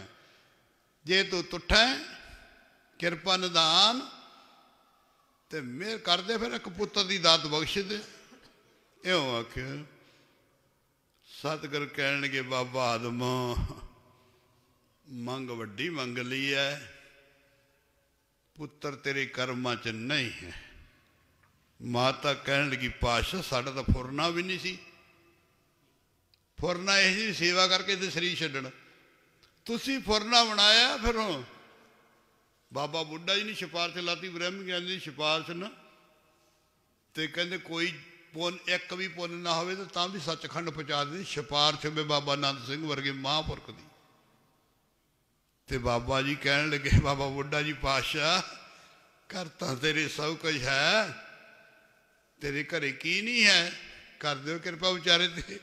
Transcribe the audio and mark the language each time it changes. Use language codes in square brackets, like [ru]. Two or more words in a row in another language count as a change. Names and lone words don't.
[pa] ਜੇ ਤੂੰ ਤੁੱਠਾ, ਕਿਰਪਾ ਨਿਦਾਨ ਤੇ ਮਿਹਰ ਕਰਦੇ, ਫਿਰ ਇੱਕ ਪੁੱਤਰ ਦੀ ਦਾਤ ਬਖਸ਼ ਦੇ। ਇਉਂ ਆਖਿਆ। ਸਤਿਗੁਰ ਕਹਿਣਗੇ, ਬਾਬਾ ਆਦਮ, ਮੰਗ ਵੱਡੀ ਮੰਗ ਲਈ ਹੈ, ਪੁੱਤਰ ਤੇਰੇ ਕਰਮਾਂ ਚ ਨਹੀਂ ਹੈ। ਮਾਤਾ ਕਹਿਣ ਲੱਗੀ ਪਾਤਸ਼ਾਹ ਸਾਡਾ ਤੋ ਫੁਰਨਾ ਭੀ ਨਹੀਂ ਸੀ, ਫੁਰਨਾ ਯਹੀ ਸੇਵਾ ਕਰਕੇ ਤੇ ਸ਼ਰੀਰ ਛੱਡਣ, ਤੁਸੀ ਫੁਰਨਾ ਬਣਾਇਆ। ਫਿਰ ਬਾਬਾ ਬੁੱਢਾ ਜੀ ਨੇ ਸਿਫਾਰਿਸ਼ ਲਾਤੀ ਬ੍ਰਹਮ ਗਿਆਨੀ ਕੀ ਸਿਫਾਰਿਸ਼ ਨਾ, ਤੋ ਕਹਿਤੇ ਕੋਈ ਪੁੰਨ ਇੱਕ ਭੀ ਪੁੰਨ ਨਾ ਹੋ ਤੋ ਭੀ ਸੱਚਖੰਡ ਪਹੁੰਚਾ ਦੀ ਸਿਫਾਰਿਸ਼ ਮੇਂ ਬਾਬਾ ਨੰਦ ਸਿੰਘ ਵਰਗੇ ਮਹਾਂਪੁਰਖ ਕੀ। ਤੋ ਬਾਬਾ ਜੀ ਕਹਿਣ ਲੱਗੇ ਬਾਬਾ ਬੁੱਢਾ ਜੀ ਪਾਤਸ਼ਾਹ ਕਰਤਾ ਤੇਰੇ ਸਭ ਕੁਝ ਹੈ, ਤੇਰੇ ਘਰੇ ਕੀ ਨਹੀਂ ਹੈ, ਕਰ ਦੋ ਕਿਰਪਾ ਬੇਚਾਰੇ ਤੇ।